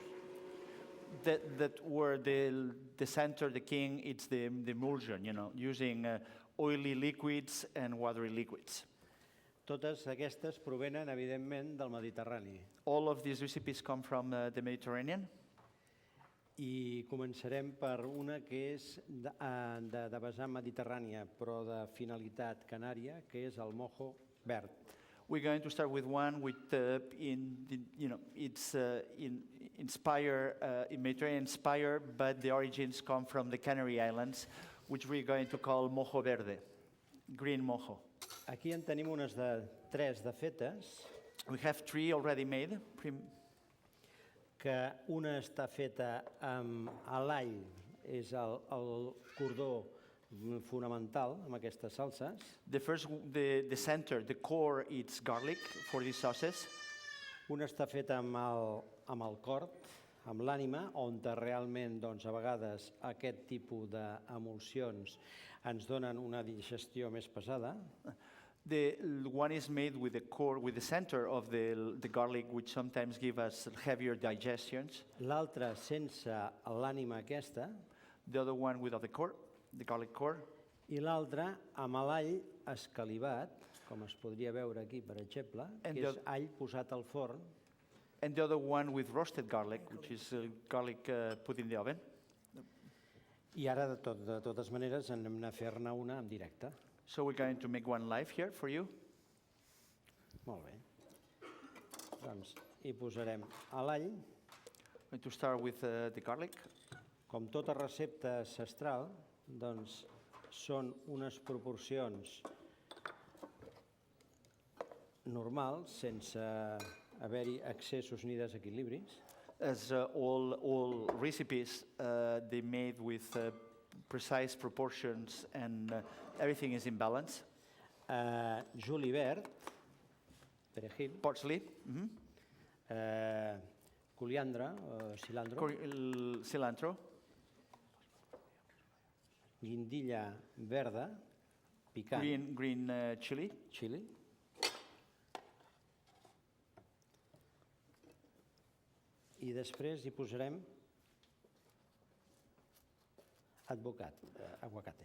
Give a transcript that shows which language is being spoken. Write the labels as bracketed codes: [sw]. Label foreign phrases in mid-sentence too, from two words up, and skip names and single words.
[en] that were the center, the king, it's the emulsion, using oily liquids and watery liquids. [ca] Totes aquestes provenen, evidentment, del Mediterrani. [en] All of these recipes come from the Mediterranean. [ca] I començarem per una que és de vessant mediterrània, però de finalitat canària, que és el mojo verd. [en] We're going to start with one with, it's Mediterranean inspired, but the origins come from the Canary Islands, which we're going to call mojo verde, green mojo. [ca] Aquí en tenim unes de 3 de fetes, [en] We have 3 already made. [ca] que una està feta amb l'all, és el cordó fonamental amb aquestes salses. [en] The first, the center, the core, it's garlic for these sauces. [ca] Una està feta amb el cor, amb l'ànima, on realment, doncs, a vegades, aquest tipus d'emulsions ens donen una digestió més pesada. [en] The one is made with the core, with the center of the garlic, which sometimes give us heavier digestions. [ca] L'altra, sense l'ànima aquesta, [en] The other one without the core, the garlic core. [ca] I l'altre amb l'all escalivat, com es podria veure aquí, per exemple, [en] And [ca] que [en] the [ca] és all posat al forn, [en] And the other one with roasted garlic, which is garlic put in the oven. [ca] i ara, de totes maneres, anem a fer-ne una en directe. [en] So we're going to make one live here for you. [ca] Molt bé. Doncs hi posarem l'all. [en] Going to start with the garlic. [ca] Com tota recepta ancestral, doncs són unes proporcions normals, sense haver-hi excessos ni desequilibris. [en] As all recipes, they made with precise proportions and everything is in balance. [ca] Julivert, perejil, [en] Parsley, [ca] coriandre, cilantro, [en] cilantro, [ca] guindilla verda, picant, [en] green chili, [ca] xili, i després hi posarem aguacate.